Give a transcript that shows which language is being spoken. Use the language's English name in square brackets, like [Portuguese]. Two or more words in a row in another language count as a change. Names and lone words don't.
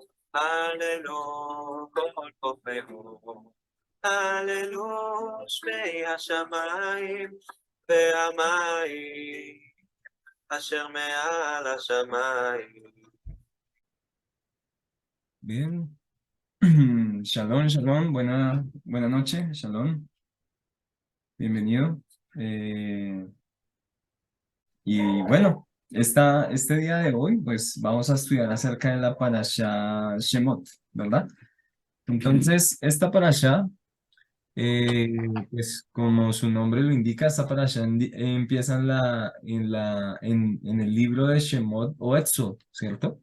[Hebrew] הללויה, כל כופהו. הללויה, שמי השמים והמים. אשר מעל השמים. Bien. שלום, שלום, [Spanish] buena noche, shalom, bienvenido. Y bueno, este día de hoy, pues vamos a estudiar acerca de la parasha Shemot, ¿verdad? Entonces, esta parasha, pues como su nombre lo indica, esta parasha empieza en el libro de Shemot o Éxodo, ¿cierto?